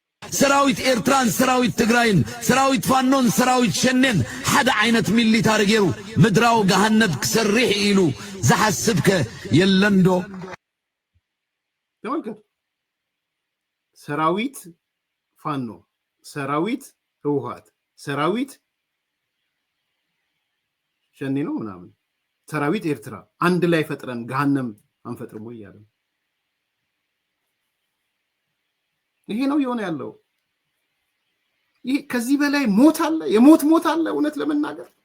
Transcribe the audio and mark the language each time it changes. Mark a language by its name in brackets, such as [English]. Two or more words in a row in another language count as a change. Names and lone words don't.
[Tigrinya] ሰራዊት ኤርትራን ሰራዊት ትግራይን ሰራዊት ፋኖን ሰራዊት ሸነን ሓደ ዓይነት ሚሊታሪ ገይሩ ምድራው ገሃነብ ክሰርሕ ኢሉ ዝሓስብከ የለንዶ [Amharic] ተመልከቱ ሰራዊት ፋኖ ሰራዊት ህወሓት ሰራዊት ሸኔ ነው ምናምን ሰራዊት ኤርትራ አንድ ላይ ፈጥረን ገሃነም አንፈጥርም ወይ ያለው ይሄ ነው የሆነ ያለው ይሄ ከዚህ በላይ ሞት አለ የሞት አለ እውነት ለመናገር